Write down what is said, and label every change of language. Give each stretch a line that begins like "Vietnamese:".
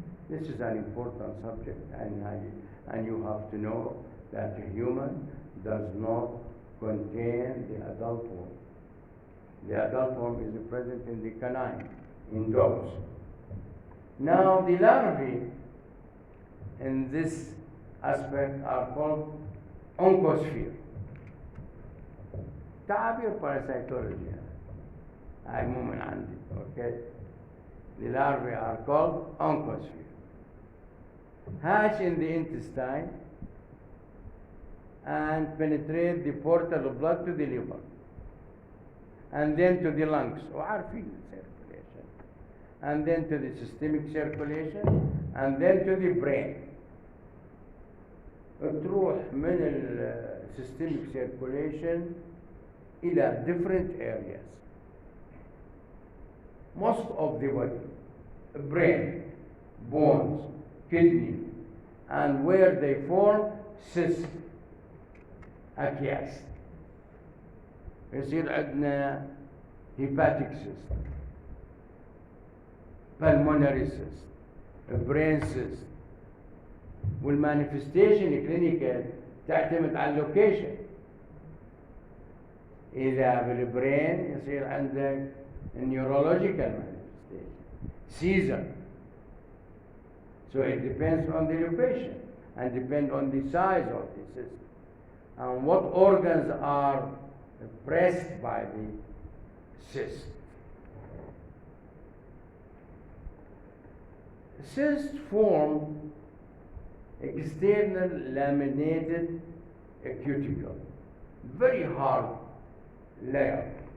English: This is an important subject, and you have to know that a human does not contain the adult worm. The adult form is present in the canine, in dogs. Now, the larvae in this aspect are called oncosphere.
Arabic: تعابير parasitology هاي مو من عندي.
English: Okay, the larvae are called oncosphere. Hatch in the intestine and penetrate the portal of blood to the liver and then to the lungs, وعارفين circulation, and then to the systemic circulation and then to the brain.
Arabic: تروح من
English: systemic circulation إلى different areas. Most of the body, brain, bones, kidney, and where they form cysts, أكياس.
Arabic: يصير عندنا
English: hepatic cyst, pulmonary cyst, brain cyst.
Arabic: والمانيفستيشن كلينيكال تعتمد على اللوكيشن. إذا بالبرين يصير عندك
English: neurological manifestation,
Arabic: seizure.
English: So it depends on the location and depends on the size of the cyst and what organs are pressed by the cyst. Cysts form external laminated cuticle, very hard layer.